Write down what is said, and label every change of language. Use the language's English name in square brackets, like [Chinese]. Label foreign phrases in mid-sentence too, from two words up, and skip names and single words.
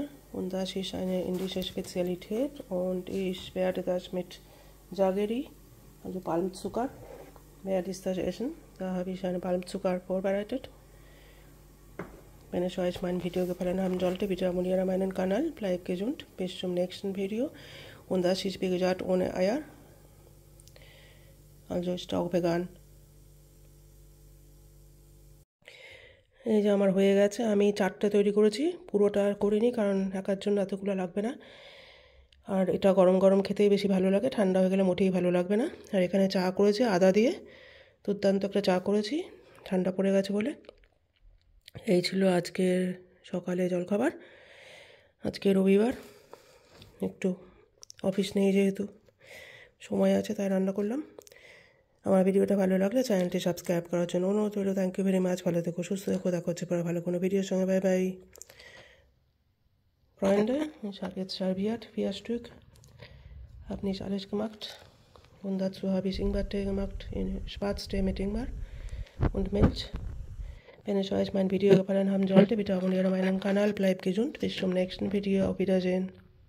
[German] Und das ist eine indische Spezialität. Und ich werde das mit Jaggery, also Palmzucker, werde ich das essen. Da habe ich eine Palmzucker vorbereitet. Wenn es euch mein Video gefallen haben sollte, bitte abonniere meinen Kanal. Bleibt gesund. Bis zum nächsten Video. Und das ist wie gesagt ohne Eier. Also ist auch vegan. [Bangla] এই যে আমার হয়ে গেছে। আমি 4টে তৈরি করেছি, পুরোটা করিনি কারণ একার জন্য এতগুলো লাগবে না। আর এটা গরম গরম খেতেই বেশি ভালো লাগে, ঠান্ডা হয়ে গেলে মোটেই ভালো লাগবে না। আর এখানে চা করেছি আদা দিয়ে, দুর্দান্ত একটা চা করেছি, ঠান্ডা পড়ে গেছে বলে। এই ছিল আজকের সকালে জলখাবার। আজকে রবিবার, একটু অফিস নেই যেহেতু সময় আছে, তাই রান্না করলাম। আমার ভিডিওটা ভালো লাগলে চ্যানেলটি সাবস্ক্রাইব করার জন্য অনুরোধ রইল। [English] Thank you very much. [Bangla] ভালো থেকো, সুস্থ থেকো। দেখা হচ্ছে পরে ভালো কোনো ভিডিওর সঙ্গে। [English] bye bye. [German] Freunde, ich habe jetzt serviert 4 Stück. Habe nicht alles gemacht. Und dazu habe ich Ingwertee gemacht, Schwarztee mit Ingwer und Milch. Wenn euch mein Video gefallen haben sollte, bitte abonniere meinen Kanal, bleibt gesund, bis zum nächsten Video, auf Wiedersehen.